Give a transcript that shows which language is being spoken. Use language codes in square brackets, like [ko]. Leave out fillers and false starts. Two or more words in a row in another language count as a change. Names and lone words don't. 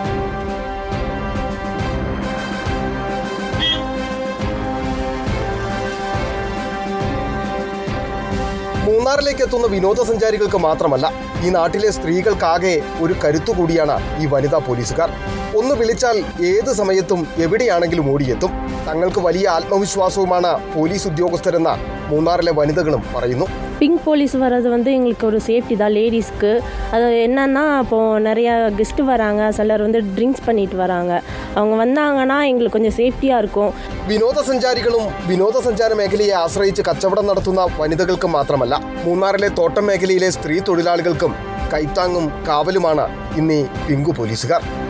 [ml] മൂന്നാറിലേക്ക് എത്തുന്ന വിനോദസഞ്ചാരികൾക്ക് മാത്രമല്ല, ഈ നാട്ടിലെ സ്ത്രീകൾക്കാകെ ഒരു കരുത്തുകൂടിയാണ് ഈ വനിതാ പോലീസുകാർ. ഒന്ന് വിളിച്ചാൽ ഏത് സമയത്തും എവിടെയാണെങ്കിലും ഓടിയെത്തും. തങ്ങൾക്ക് വലിയ ആത്മവിശ്വാസവുമാണ് പോലീസ് ഉദ്യോഗസ്ഥരെന്ന മൂന്നാറിലെ വനിതകളും പറയുന്നു. [en] pink police [ta] வர்றது எங்களுக்கு ஒரு சேஃப்டி தான் லேடிஸ்க்கு. அது என்னன்னா இப்போது நிறையா கெஸ்ட்டு வராங்க, சிலர் ட்ரிங்க்ஸ் பண்ணிட்டு வராங்க. அவங்க வந்தாங்கன்னா எங்களுக்கு கொஞ்சம் சேஃப்டியாக இருக்கும். [ml] വിനോദസഞ്ചാരികളും വിനോദസഞ്ചാര മേഖലയെ ആശ്രയിച്ച് കച്ചവടം നടത്തുന്ന വനിതകൾക്ക് മാത്രമല്ല, മൂന്നാറിലെ തോട്ടം മേഖലയിലെ സ്ത്രീ തൊഴിലാളികൾക്കും കൈത്താങ്ങും കാവലുമാണ് ഇന്നീ പിങ്കു പോലീസുകാർ.